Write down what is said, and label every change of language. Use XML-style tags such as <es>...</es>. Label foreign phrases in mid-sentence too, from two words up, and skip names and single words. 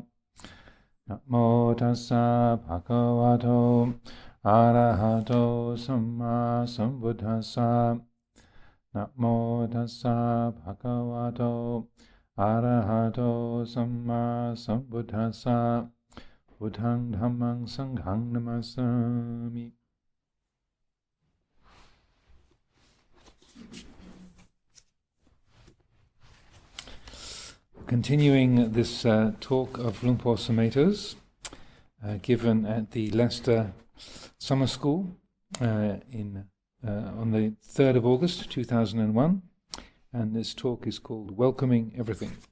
<pi>Namo tassa bhagavato arahato samma sambuddhassa. Namo tassa bhagavato arahato samma sambuddhassa. Buddhang dhammang sanghang namasami.</pi> <en>Continuing this talk of Luang Por Sumedho's, given at the Leicester Summer School on the 3rd of August 2001, and this talk is called Welcoming Everything.</en>